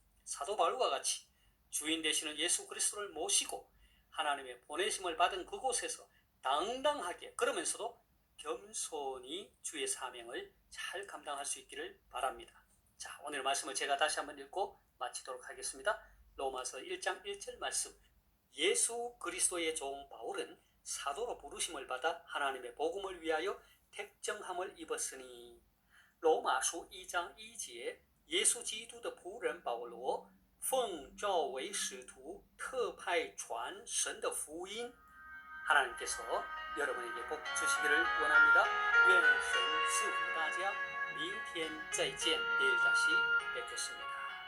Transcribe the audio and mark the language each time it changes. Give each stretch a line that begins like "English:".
Korean: 사도 바울과 같이 주인 되시는 예수 그리스도를 모시고 하나님의 보내심을 받은 그곳에서 당당하게, 그러면서도 겸손히 주의 사명을 잘 감당할 수 있기를 바랍니다. 자, 오늘 말씀을 제가 다시 한번 읽고 마치도록 하겠습니다. 로마서 1장 1절 말씀. 예수 그리스도의 종 바울은 사도로 부르심을 받아 하나님의 복음을 위하여 택정함을 입었으니.
Chinese: 罗马书1章1节，耶稣基督的仆人保罗奉召为使徒，特派传神的福音。
Korean: 하나님께서 여러분에게 복 주시기를 원합니다.
Chinese: 愿神赐福大家。明天再见，
Korean: 내일 다시 뵙겠습니다.